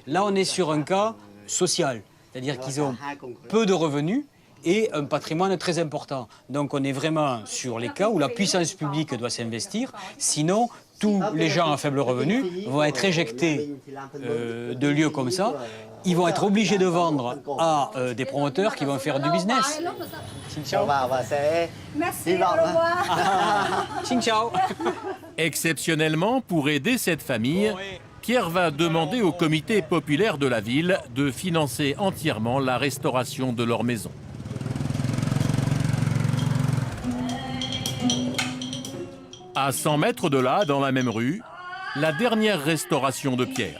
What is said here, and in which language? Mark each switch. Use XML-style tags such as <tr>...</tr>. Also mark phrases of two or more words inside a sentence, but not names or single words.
<fr>Là, on est sur un cas social, c'est-à-dire qu'ils ont peu de revenus et un patrimoine très important. Donc on est vraiment sur les cas où la puissance publique doit s'investir, sinon tous les gens à faible revenu vont être éjectés de lieux comme ça. Ils vont être obligés de vendre à des promoteurs qui vont faire du business.</fr> <vi>Xin chào.</vi> <fr>Merci, au revoir.</fr> <vi>Xin chào.</vi> <fr>Exceptionnellement, pour aider cette famille, Pierre va demander au comité populaire de la ville de financer entièrement la restauration de leur maison. À 100 mètres de là, dans la même rue, la dernière restauration de Pierre.</fr>